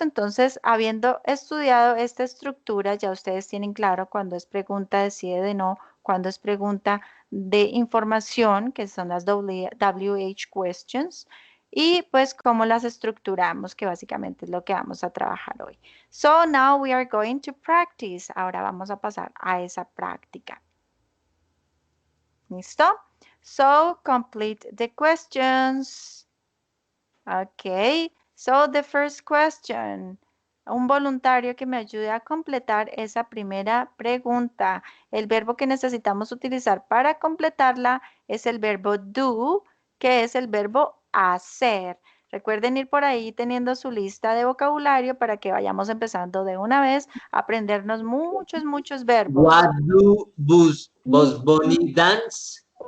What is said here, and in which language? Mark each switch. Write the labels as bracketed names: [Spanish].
[Spanish] Entonces, habiendo estudiado esta estructura, ya ustedes tienen claro cuando es pregunta de sí o de no, cuando es pregunta de información, que son las WH questions, y pues cómo las estructuramos, que básicamente es lo que vamos a trabajar hoy. [English] So now we are going to practice. [Spanish] Ahora vamos a pasar a esa práctica. ¿Listo? [English] So complete the questions. Okay, so the first question. [Spanish] Un voluntario que me ayude a completar esa primera pregunta. El verbo que necesitamos utilizar para completarla es el verbo do, que es el verbo hacer. Recuerden ir por ahí teniendo su lista de vocabulario para que vayamos empezando de una vez a aprendernos muchos verbos. [English] What do Bugs Bunny dance?